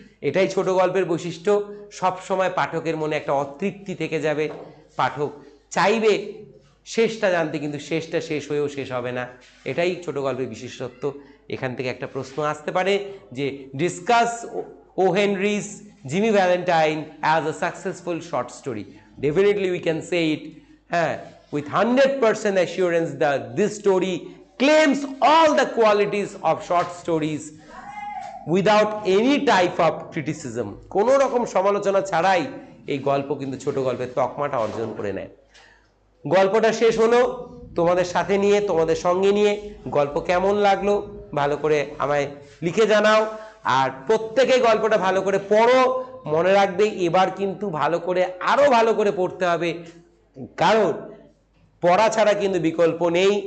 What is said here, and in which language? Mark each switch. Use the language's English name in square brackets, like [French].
[Bangla] এটাই ছোট গল্পের বৈশিষ্ট্য, সব সময় পাঠকের মনে একটা অতৃপ্তি থেকে যাবে, পাঠক চাইবে শেষটা জানতে, কিন্তু শেষটা শেষ হয়েও শেষ হবে না। এটাই ছোট গল্পের বিশেষত্ব। এখান থেকে একটা প্রশ্ন আসতে পারে যে [English] Discuss O Henry's Jimmy Valentine as a successful short story. Definitely we can say it, হ্যাঁ, with 100% assurance that this story claims all the qualities of short stories without any type of criticism. [Bangla] কোনো রকম সমালোচনা ছাড়াই এই গল্প কিন্তু ছোট গল্পের তকমাটা অর্জন করে নেয়। গল্পটা শেষ হলো, তোমাদের সাথে নিয়ে, তোমাদের সঙ্গে নিয়ে গল্প কেমন লাগলো ভালো করে আমায় লিখে জানাও। আর প্রত্যেকে গল্পটা ভালো করে পড়ো, মনে রাখবে এবার কিন্তু ভালো করে, আরো ভালো করে পড়তে হবে, কারণ পড়া ছাড়া কিন্তু বিকল্প নেই।